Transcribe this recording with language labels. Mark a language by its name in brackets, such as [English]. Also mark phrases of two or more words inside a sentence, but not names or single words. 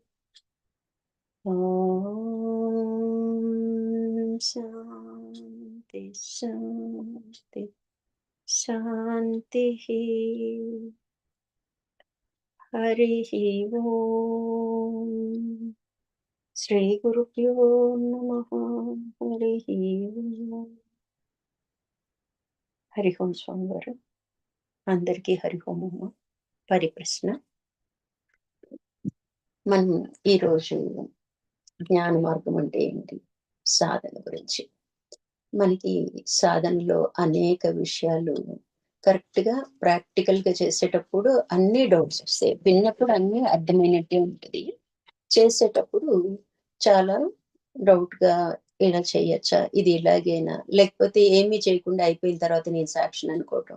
[Sanskrit] ॐ शान्ति शान्ति शान्तिः। हरिः ओम्। श्रीगुरुभ्यो नमः। हरिः ओम्। హరి ఓం [Telugu] స్వామి వారు అందరికీ [Sanskrit] హరి ఓం. [Telugu] పరిప్రశ్న. మనం ఈరోజు జ్ఞాన మార్గం అంటే ఏంటి, సాధన గురించి. మనకి సాధనలో అనేక విషయాలు కరెక్ట్ గా ప్రాక్టికల్ గా చేసేటప్పుడు అన్ని డౌట్స్ వస్తాయి, విన్నప్పుడు అన్ని అర్థమైనట్టే ఉంటుంది, చేసేటప్పుడు చాలా డౌట్ గా ఇలా చేయొచ్చా, ఇది ఇలాగైనా, లేకపోతే ఏమీ చేయకుండా అయిపోయిన తర్వాత నేను సాక్షిని అనుకోవటం.